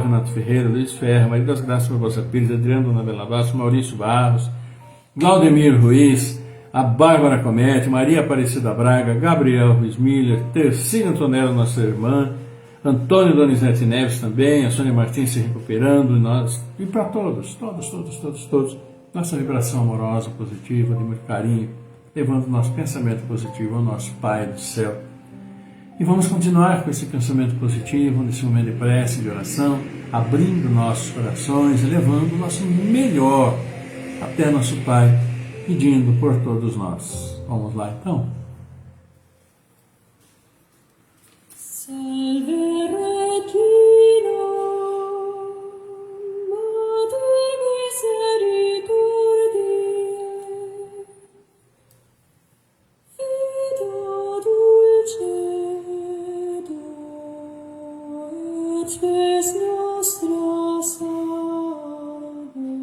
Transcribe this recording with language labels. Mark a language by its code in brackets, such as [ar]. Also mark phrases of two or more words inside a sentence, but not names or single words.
[pt] Renato Ferreira, Luiz Ferra, Maria das Graças Barbosa Pires, Adriano Dona Bela Bastos, Maurício Barros, Glaudemir Ruiz, a Bárbara Comete, Maria Aparecida Braga, Gabriel Ruiz Miller, Tercina Antonella, nossa irmã, Antônio Donizete Neves também, a Sônia Martins se recuperando, e para todos, nossa vibração amorosa, positiva, de muito carinho, levando o nosso pensamento positivo ao nosso Pai do céu. E vamos continuar com esse pensamento positivo, nesse momento de prece, de oração, abrindo nossos corações, levando o nosso melhor até nosso Pai, pedindo por todos nós. Vamos lá então? [la] Salve Regina, Mater misericordiae, vita dulcedo, et spes nostra salve.